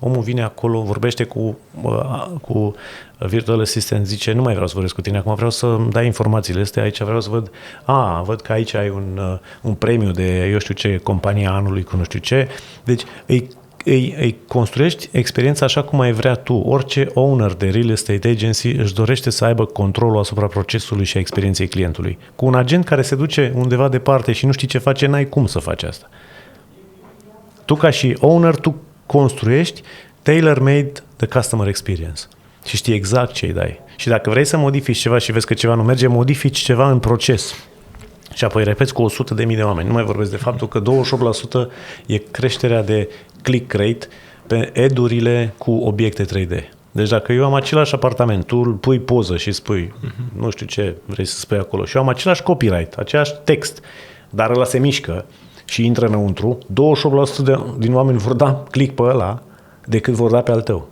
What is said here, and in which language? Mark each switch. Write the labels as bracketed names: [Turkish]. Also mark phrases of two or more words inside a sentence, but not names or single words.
[Romanian] Omul vine acolo, vorbește cu [English] virtual assistant, [Romanian] zice, nu mai vreau să vorbesc cu tine acum, vreau să-mi dai informațiile astea aici, vreau să văd, văd că aici ai un premiu de eu știu ce, compania anului cu nu știu ce. Deci îi construiești experiența așa cum ai vrea tu. Orice owner de [English] real estate agency [Romanian] își dorește să aibă controlul asupra procesului și a experienței clientului. Cu un agent care se duce undeva departe și nu știi ce face, n-ai cum să faci asta. Tu ca și owner, tu construiești [English] tailor-made the customer experience [Romanian] și știi exact ce îi dai. Și dacă vrei să modifici ceva și vezi că ceva nu merge, modifici ceva în proces. Și apoi repeți cu 100.000 de oameni. Nu mai vorbesc de faptul că 28% e creșterea de [English] click rate [Romanian] pe ad-urile cu obiecte 3D. Deci dacă eu am același apartament, tu îl pui poză și spui, nu știu ce vrei să spui acolo, și eu am același copyright, același text, dar ăla se mișcă și intră înăuntru, 28% din oameni vor da click pe ăla decât vor da pe al tău.